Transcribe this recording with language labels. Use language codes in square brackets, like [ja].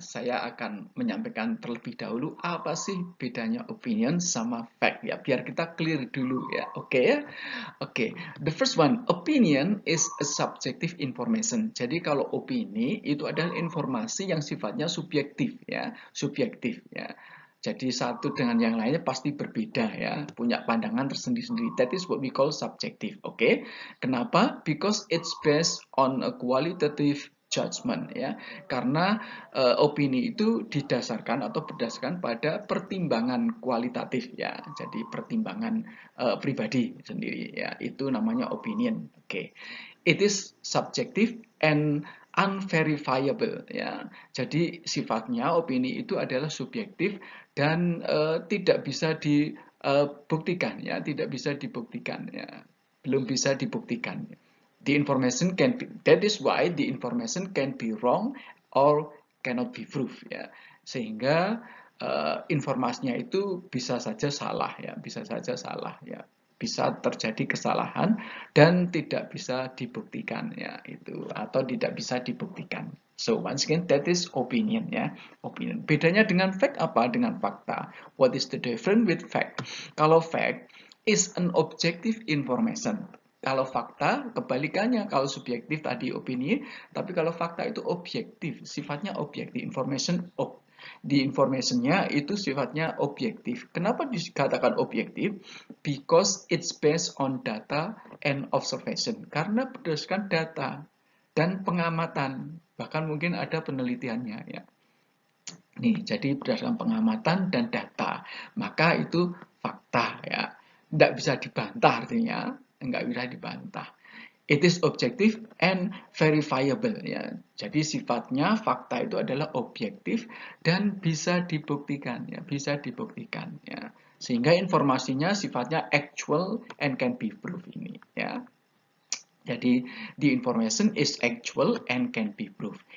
[id] Saya akan menyampaikan terlebih dahulu apa sih bedanya opinion sama fact ya, biar kita clear dulu ya. Oke ya. [en] Oke, the first one, opinion is a subjective information. [id] Jadi kalau opini itu adalah informasi yang sifatnya subjektif ya, subjektif ya. Jadi satu dengan yang lainnya pasti berbeda ya, punya pandangan tersendiri-sendiri. [en] That is what we call subjective. [id] Oke, okay? Kenapa? [en] Because it's based on a qualitative judgment [id] ya, karena opini itu didasarkan atau berdasarkan pada pertimbangan kualitatif ya, jadi pertimbangan pribadi sendiri ya, itu namanya opinion. Oke, okay. [en] It is subjective and unverifiable ya. [id] Jadi sifatnya opini itu adalah subjektif dan tidak bisa dibuktikan ya, tidak bisa dibuktikan ya, belum bisa dibuktikan. [en] The information can be, that is why the information can be wrong or cannot be proved [id] ya, sehingga informasinya itu bisa saja salah ya, bisa saja salah ya, bisa terjadi kesalahan dan tidak bisa dibuktikan ya, itu atau tidak bisa dibuktikan. [en] So once again, that is opinion ya, opinion. [id] Bedanya dengan fact apa? Dengan fakta. [en] What is the difference with fact? Kalau fact is an objective information. [id] Kalau fakta, kebalikannya. Kalau subjektif tadi opini, tapi kalau fakta itu objektif, sifatnya objektif. Di informationnya itu sifatnya objektif. Kenapa dikatakan objektif? [en] Because it's based on data and observation. [id] Karena berdasarkan data dan pengamatan, bahkan mungkin ada penelitiannya ya. Nih, jadi berdasarkan pengamatan dan data, maka itu fakta ya. Tidak bisa dibantah artinya, nggak bisa dibantah. [en] It is objective and verifiable ya. [id] Jadi sifatnya fakta itu adalah objektif dan bisa dibuktikan ya, bisa dibuktikan ya. Sehingga informasinya sifatnya [en] actual and can be proved [id] ini ya. [en] Jadi the information is actual and can be proved.